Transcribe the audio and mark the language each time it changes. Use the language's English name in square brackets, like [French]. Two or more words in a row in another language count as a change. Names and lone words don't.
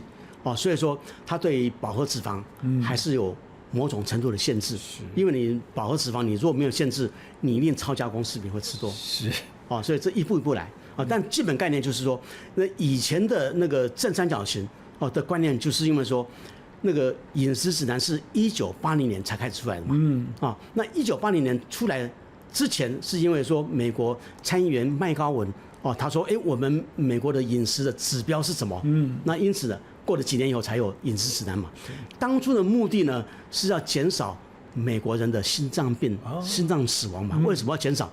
[Chinese] 所以說它對於飽和脂肪還是有某種程度的限制，因為你飽和脂肪你如果沒有限制，你一定超加工食品會吃多，所以這一步一步來但基本概念就是說，那以前的那個正三角形的觀念，就是因為說那個飲食指南是1980年才開始出來的嘛，那1980年出來之前是因為說美國參議員麥高文他說我們美國的飲食的指標是什麼？那因此呢。過了幾年以後才有飲食指南嘛。當初的目的呢是要減少美國人的心臟病、心臟死亡嘛。為什麼要減少？